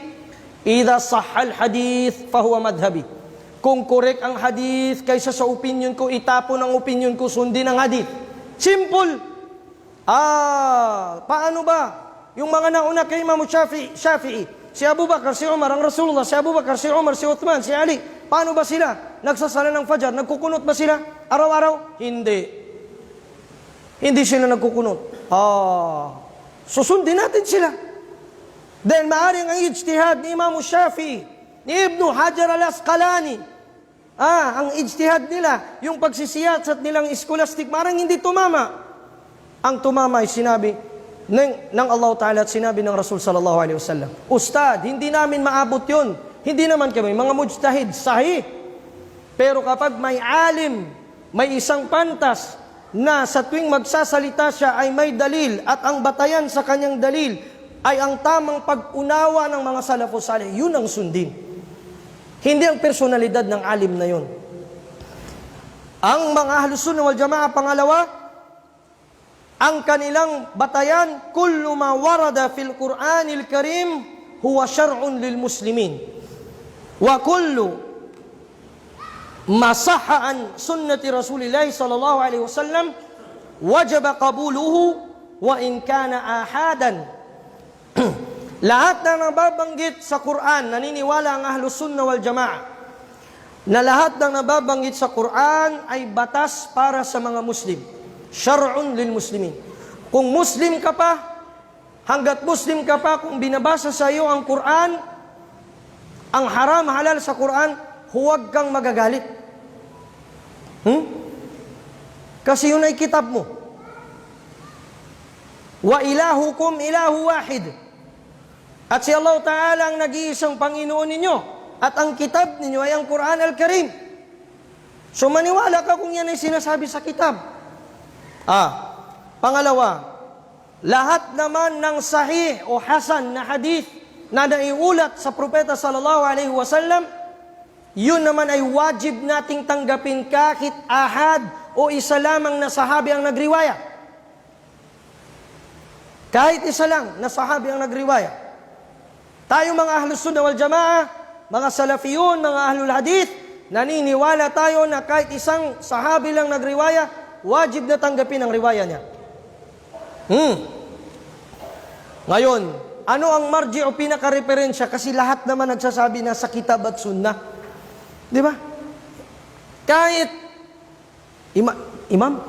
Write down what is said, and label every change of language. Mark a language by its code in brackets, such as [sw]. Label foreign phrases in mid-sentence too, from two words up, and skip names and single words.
[ar] إذا صح الحديث فهو مذهبي. [tl] Kung correct ang hadith kaysa sa opinion ko, itapon ang opinion ko, sundin ang hadith. Simple. Paano ba? Yung mga nauna kay Imam Shafi'i, si Abu Bakar, si Umar, ang Rasulullah, si Abu Bakar, si Umar, si Uthman, si Ali, paano ba sila? Nagsasala ng Fajr, nagkukunot ba sila? Araw-araw? Hindi. Hindi sila nagkukunot. Susundin natin sila. Dahil maaaring ang ijtihad ni Imam Shafi'i, ni Ibn Hajar al-Asqalani, ang ijtihad nila, yung pagsisiyasat nilang scholastic, maaaring hindi tumama. Ang tumama ay sinabi ng Allah Ta'ala at sinabi ng Rasul [ar] صلى الله عليه وسلم. [tl] Ustad, hindi namin maabot yun. Hindi naman kami, mga mujtahid, sahih. Pero kapag may alim, may isang pantas, na sa tuwing magsasalita siya ay may dalil at ang batayan sa kanyang dalil ay ang tamang pag-unawa ng mga [ar] السلف الصالح, [tl] yun ang sundin. Hindi ang personalidad ng alim na yun. Ang mga Ahlus Sunnah wal Jamaah, pangalawa, ang kanilang batayan, [ar] كل ما ورد في القرآن الكريم هو شرع للمسلمين. وكل ما صح عن سنة رسول الله صلى الله عليه وسلم وجب قبوله وإن كان آحادا. [tl] Lahat na nababanggit sa Quran, naniniwala ang Ahlus Sunnah wal Jamaah na lahat ng nababanggit sa Quran ay batas para sa mga Muslim. [ar] شرع للمسلمين. [tl] Kung Muslim ka pa, hanggat Muslim ka pa, kung binabasa sa iyo ang Quran, ang haram halal sa Quran, huwag kang magagalit. Kasi yun ay kitab mo. [ar] وإلهكم إله واحد. [tl] At si Allah Ta'ala ang nag-iisang Panginoon ninyo. At ang kitab ninyo ay ang Quran al-Karim. So maniwala ka kung yan ay sinasabi sa kitab. Pangalawa, lahat naman ng sahih o hasan na hadith na naiulat sa propeta [ar] صلى الله عليه وسلم, [tl] yun naman ay wajib nating tanggapin kahit ahad o isa lamang na sahabi ang nagriwaya. Kahit isa lang na sahabi ang nagriwaya. Tayo mga Ahlus Sunnah wal Jamaah, mga Salafiyun, mga Ahlul Hadith, naniniwala tayo na kahit isang sahabi lang nagriwaya, wajib na tanggapin ang riwaya niya. Ngayon, ano ang marji o pinaka-referensya? Kasi lahat naman nagsasabi na sa kitab at sunnah. Di ba? Kahit imam?